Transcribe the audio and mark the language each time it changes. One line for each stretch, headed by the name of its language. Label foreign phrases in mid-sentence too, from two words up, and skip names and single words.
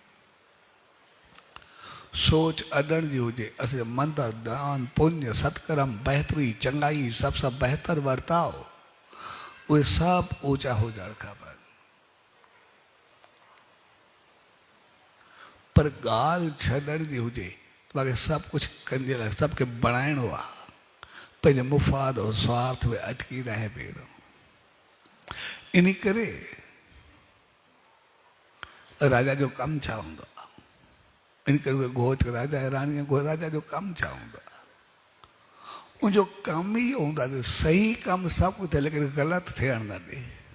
Sindhi: सोच अॾण जी हुजे, असांजो मंदरु दान पुण्य सत्कर्म बहितरी चङाई सभु सां बहितर वर्ताव उहे सभु ऊचा हुजणु खपनि। पर ॻाल्हि छॾण जी हुजे मूंखे सभु कुझु कंहिंजे लाइ सभु खे बणाइणो आहे, पंहिंजे मुफ़ाद और स्वार्थ में अटकी रहे पियो। इन करे राजा जो कमु छा हूंदो आहे, इन करे घोच राजा ऐं राणी राजा जो कमु छा हूंदो आहे, उनजो कमु ई हूंदो आहे सही कमु सभु कुझु थिए लेकिन ग़लति थियणु न ॾे।